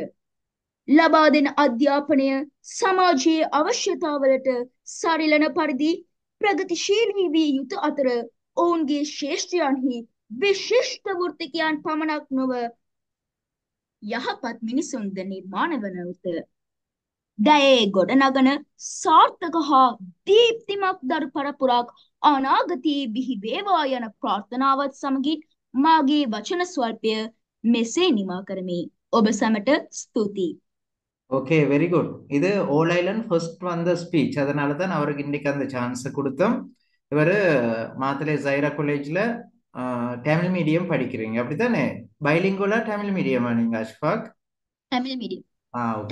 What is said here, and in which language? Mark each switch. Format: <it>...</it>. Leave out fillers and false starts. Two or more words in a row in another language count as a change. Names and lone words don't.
<si>ලබා දෙන අධ්‍යාපනය සමාජයේ අවශ්‍යතාවලට සරිලන පරිදි ප්‍රගතිශීලී විය යුතු අතර ඔවුන්ගේ ශ්‍රේෂ්ඨයන්හි විශිෂ්ට වෘත්තිකයන් පමණක් නොව යහපත් මිනිසුන්ද නිර්මාණය වන උත. දැයේ ගොඩනගන සාර්ථක හා දීප්තිමත් දරු පරපුරක් අනාගතයේ බිහි වේවා යන ප්‍රාර්ථනාවත් සමගින් මාගේ වචන ස්වල්පය මෙසේ නිමා කරමි. ඔබ සැමට ස්තුතියි.</si> <en>okay, very good.</en> <ta>இது</ta> <en>all island first</en> <ta>வந்த ஸ்பீச். அதனால தான் அவருக்கு இன்னைக்கு அந்த சான்ஸை கொடுத்தோம். இவர் மாத்தலை ஜைரா காலேஜில் தமிழ் மீடியம் படிக்கிறீங்க, அப்படித்தானே? பைலிங்குலா தமிழ் மீடியமா நீங்க அஷ்ஃபாக்? தமிழ் மீடியம். ஓகே,</ta>